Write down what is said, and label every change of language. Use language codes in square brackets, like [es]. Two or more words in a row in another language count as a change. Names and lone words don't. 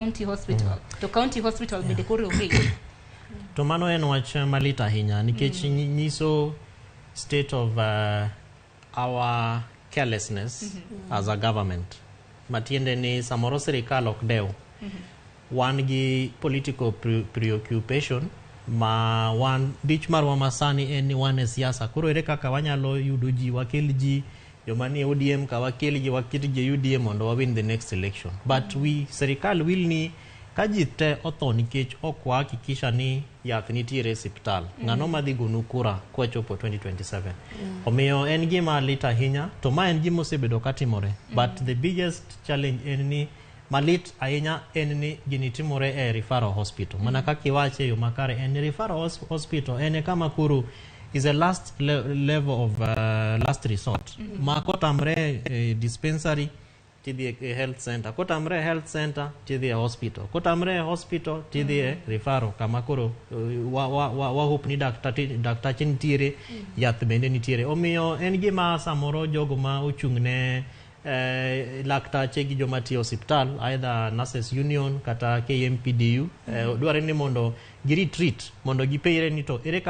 [en] county hospital to county hospital [luo] bende koro onge. To mano en wach malit ahinya nikech nyiso [en] state of our carelessness as a government. [luo] Matiende ni samoro sirikal ok dew. Wan gi [en] political preoccupation [luo] ma wan dich marwa masani en ni wan e siasa. Koro ere kaka wanyalo yudo ji, wakel ji joma ni ODM ka wakel ji wakit ji UDM mondo wa [en] win the next election. [luo] But sirikal will ni ka ji te otho nikech ok wahakikisha ni yath nitiere osiptal. Ng'ano madhi gonu kura kwachopo 2027. Omiyo en gima lit ahinya, to ma en gima osebedo katimore. [en] But the biggest challenge [luo] en ni malit ahinya en ni gini timore e [en] referral hospital. [luo] Mana kaka iwache yo makare en [en] referral hospital [luo] en kama kuru [en] is a last level of last resort. [luo] Ma kotamre dispensary tidhi e [en] health center, [luo] kotamre [en] health center [luo] tidhi e hospital, kotamre hospital tidhi e referral kama koro wa hope ni daktachi nitiere, yath bende nitiere. Omiyo en gima samoro jogo ma ochung'ne laktache gi joma tiyo hospital, either [en] nurses union [luo] kata KMPDU, dware ni mondo gi retreat mondo gipeyre ni to ere kaka